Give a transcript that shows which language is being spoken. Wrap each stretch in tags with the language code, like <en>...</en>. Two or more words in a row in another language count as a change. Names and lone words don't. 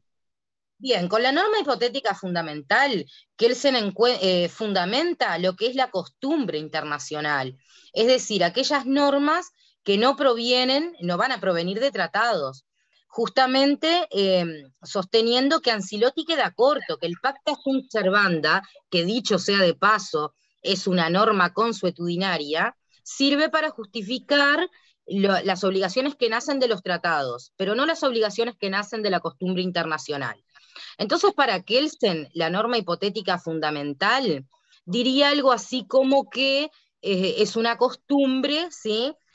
<es>Bien, con la norma hipotética fundamental, Kelsen fundamenta lo que es la costumbre internacional, es decir, aquellas normas que no van a provenir de tratados, justamente sosteniendo que Ancelotti queda corto, que el</es> <la>pacta sunt servanda,</la> <es>que dicho sea de paso, es una norma consuetudinaria, sirve para justificar las obligaciones que nacen de los tratados, pero no las obligaciones que nacen de la costumbre internacional. Entonces, para Kelsen, la norma hipotética fundamental diría algo así como que es una costumbre, ¿sí?</es>